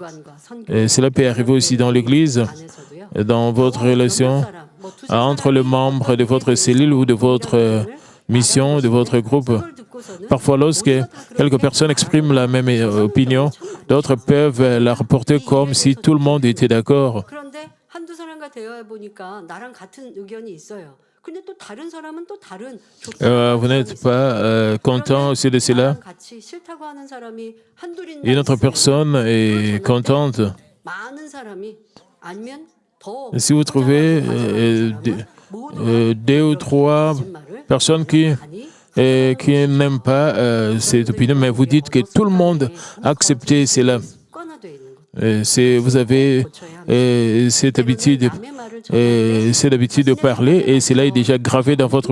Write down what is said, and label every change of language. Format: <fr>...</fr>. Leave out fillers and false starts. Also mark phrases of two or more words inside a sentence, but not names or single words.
<fr>Et cela peut arriver aussi dans l'Église, dans votre relation entre les membres de votre cellule ou de votre mission, de votre groupe. Parfois, lorsque quelques personnes expriment la même opinion, d'autres peuvent la rapporter comme si tout le monde était d'accord.</fr> <ko>그런데 한두 사람과 대화해 보니까 나랑 같은 의견이 있어요. 근데 또 다른 사람은 또 다른</ko> <fr>Vous n'êtes pas content aussi de cela.</fr> <ko>같이 싫다고 하는 사람이 한둘인가</ko> <fr>Une autre</fr> <ko>있어요.</ko> <fr>personne est contente.</fr> <ko>많은 사람이 아니면 더</ko> <fr>Si vous trouvez deux ou trois personnes qui n'aiment pas cette opinion, mais vous dites que tout le monde a accepté cela. Vous avez cette habitude de parler et cela est déjà gravé dans votre...</fr>